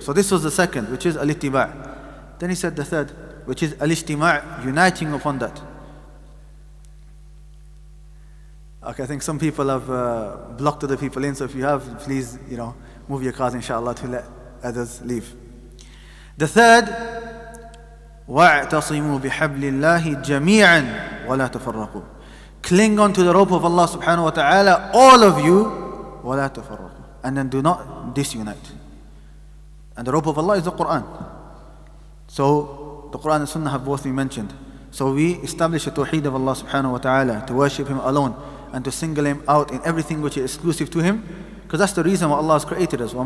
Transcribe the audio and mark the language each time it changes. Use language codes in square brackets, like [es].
[en] So this was the second, which is al-ittiba'. Then he said the third, which is al-ijtima', uniting upon that. Okay, I think some people have blocked other people in, so if you have, please, move your cars inshallah to let others leave. The third, [ar] وَاعْتَصِمُوا بِحَبْلِ اللَّهِ جَمِيعًا وَلَا تَفَرَّقُوا. [en] Cling on to the rope of Allah subhanahu wa ta'ala, all of you, [ar] وَلَا تَفَرَّقُوا. [en] And then do not disunite. And the rope of Allah is the Quran. So the Quran and Sunnah have both been mentioned. So we establish the tawheed of Allah subhanahu wa ta'ala, to worship Him alone and to single Him out in everything which is exclusive to Him, because that's the reason why Allah has created us.